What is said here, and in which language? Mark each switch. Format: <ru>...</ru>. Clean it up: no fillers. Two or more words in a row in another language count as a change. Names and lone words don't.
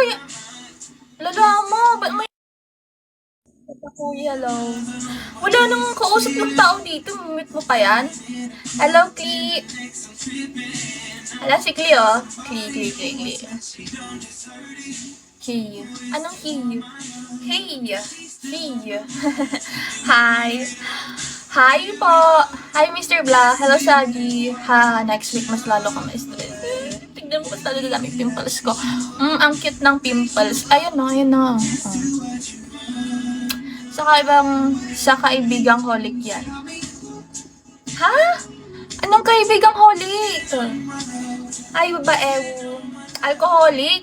<tl>Lala mo! Ba't may Kuya, hello. Wala nang kausap ng tao dito. Meet mo pa yan? Hello, Klee. Hello, si Klee, oh. Klee. Key. Anong key?</tl> <en>Hey. Hi. Hi po. Hi, Mr. Blah.</en> <tl>Hello, Shaggy.</tl> <en>Next week</en> <tl>mas lalo ka ma-stress. Tignan mo, mas lalo na dami pimples ko. Ang cute ng pimples. Ayun na. Sa kaibigang holic yan. Ha? Anong kaibigang holic? Ay, babae. Alcoholic?</tl>